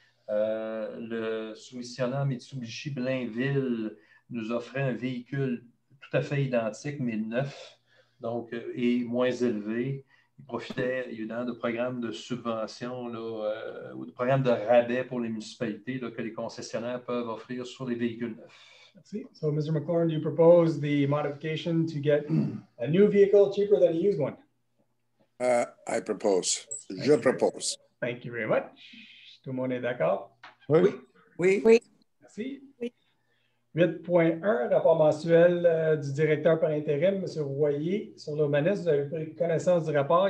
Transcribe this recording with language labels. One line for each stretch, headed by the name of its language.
French: Le soumissionnant Mitsubishi Blainville nous offrait un véhicule tout à fait identique, mais neuf, donc, et moins élevé. Il profitait évidemment de programmes de subvention là, ou de programmes de rabais pour les municipalités là, que les concessionnaires peuvent offrir sur les véhicules neufs. Merci.
English: So, Mr. McLaurin, do you propose the modification to get a new vehicle cheaper than a used one? I propose.
French: Je propose.
English: Thank you very much.
French: Tout le monde est d'accord? Oui. Oui. Oui. Merci. Oui. 8.1, rapport mensuel du directeur par intérim, M. Royer, sur l'urbanisme. Vous avez pris connaissance du rapport.